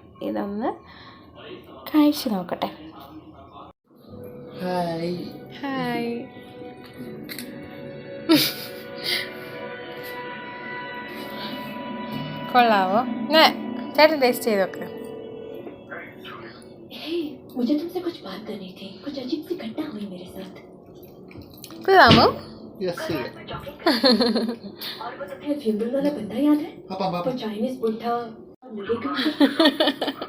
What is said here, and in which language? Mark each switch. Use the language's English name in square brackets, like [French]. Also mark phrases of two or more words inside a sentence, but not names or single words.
[Malayalam] ഇതൊന്ന് കഴിച്ച് നോക്കട്ടെ. ഹായ് കൊള്ളാവോ? ചേട്ടൻ ടേസ്റ്റ് ചെയ്ത് നോക്ക്. [Hindi] मुझे तुमसे कुछ बात करनी थी. कुछ अजीब सी घटना हुई मेरे साथ. [Malayalam] കൊള്ളാമോ? [Hindi] यस और वो तुम्हें फ्यूनरल वाला बंदा याद है? वो चाइनीज बुढ़ा